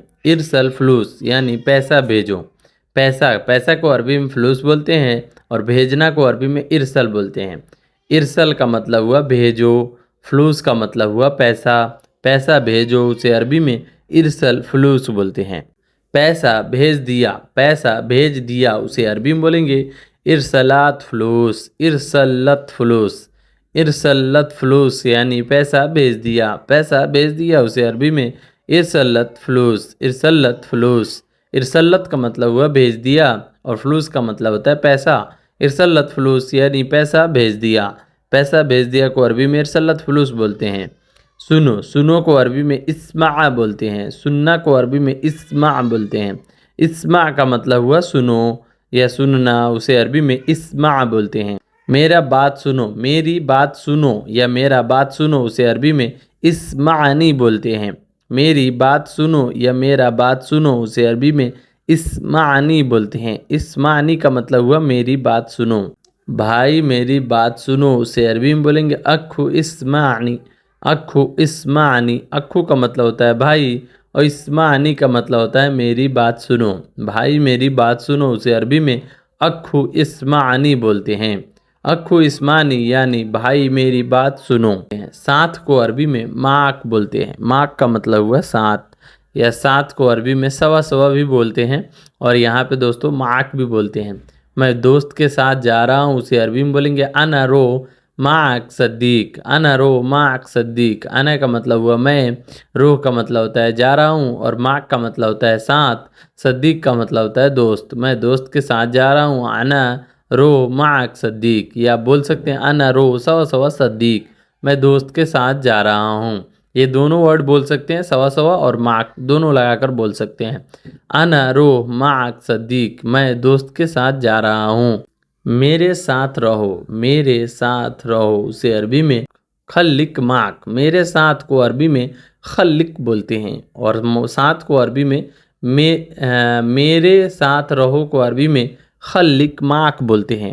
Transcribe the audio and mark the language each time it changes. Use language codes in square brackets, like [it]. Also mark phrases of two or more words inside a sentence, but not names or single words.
[ar] ارسل فلوس [hi] यानी पैसा भेजो। पैसा को अरबी में फलूस बोलते हैं और भेजना को अरबी में इरसल बोलते हैं। इरसल का मतलब हुआ भेजो, फलूस का मतलब हुआ पैसा। पैसा भेजो उसे अरबी में [ar] ارسل فلوس [hi] बोलते हैं। पैसा भेज दिया उसे अरबी में बोलेंगे [ar] ارسلت فلوس, ارسلت فلوس. ارسلت فلوس [hi] यानी पैसा भेज दिया उसे अरबी में [ar] ارسلت فلوس, ارسلت فلوس. [hi] इरसलत का मतलब हुआ भेज दिया और फलूस का मतलब होता है पैसा। [ar] ارسلت فلوس [hi] यानी पैसा भेज दिया को अरबी में [ar] ارسلت فلوس [hi] बोलते हैं। सुनो को अरबी में इस्मा बोलते हैं। सुनना को अरबी में इस्मा बोलते हैं। इस्मा का मतलब हुआ सुनो या सुनना, उसे अरबी में इस्मा बोलते हैं। मेरी बात सुनो या मेरा बात सुनो उसे अरबी में इस्मानी बोलते हैं। मेरी बात सुनो या मेरा बात सुनो उसे अरबी में इस्मानी बोलते हैं। इस्मानी का मतलब हुआ मेरी बात सुनो। भाई मेरी बात सुनो उसे अरबी में बोलेंगे [ar] أخي اسمعني, أخي اسمعني. [hi] अखु का मतलब होता है भाई और इस्मानी का मतलब होता है मेरी बात सुनो। भाई मेरी बात सुनो उसे अरबी में [ar] أخي اسمعني [hi] बोलते हैं। [ar] أخي اسمعني [hi] यानी भाई मेरी बात सुनो। साथ को अरबी में माक बोलते हैं। माक का मतलब हुआ साथ, या साथ को अरबी में [ar] سوا سوا [hi] भी बोलते हैं और यहाँ पे दोस्तों माक भी बोलते हैं। मैं दोस्त के साथ जा रहा हूँ उसे अरबी में बोलेंगे [ar] أنا رايح معك صديق, أنا رايح معك صديق. [hi] अना का मतलब हुआ मैं, रो का मतलब होता है जा रहा हूँ और माक का मतलब होता है साथ, सद्दीक का मतलब होता है दोस्त। मैं दोस्त के साथ जा रहा हूँ [ar] أنا رايح معك صديق, [hi] या बोल सकते हैं [ar] أنا رايح سوا سوا صديق, [hi] मैं दोस्त के साथ जा रहा हूँ। ये दोनों वर्ड बोल सकते हैं, [ar] سوا سوا [hi] और माक दोनों लगाकर बोल सकते हैं। [ar] أنا رايح معك صديق, [hi] मैं दोस्त के साथ जा रहा हूँ। मेरे साथ रहो उसे अरबी में [ar] خليك معك. [hi] मेरे साथ को अरबी में खल्लिक बोलते हैं और साथ को अरबी में मेरे साथ रहो को अरबी में [ar] خليك معك [hi] बोलते हैं।